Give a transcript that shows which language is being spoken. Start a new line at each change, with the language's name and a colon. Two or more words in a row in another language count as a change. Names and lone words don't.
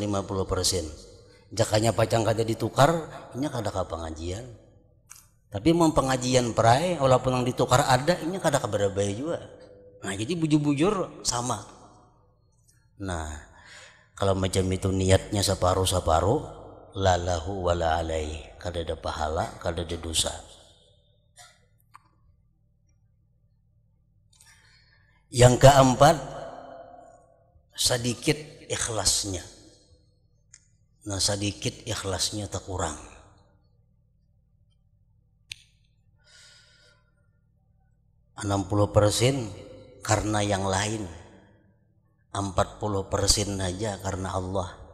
Banjar: Jakanya pacang kada ditukar, inya kada ke pengajian. Tapi mau pengajian perai, walaupun yang ditukar ada, inya kada keberapa juga. Nah, jadi bujur-bujur sama. Nah, kalau macam itu niatnya separuh-separuh,
Arabic: la lahu wa la alaihi,
Banjar: kada ada pahala, kada ada dosa. Yang keempat, sedikit ikhlasnya. Nah, sedikit ikhlasnya tak kurang. (60% karena yang lain, 40% aja karena Allah.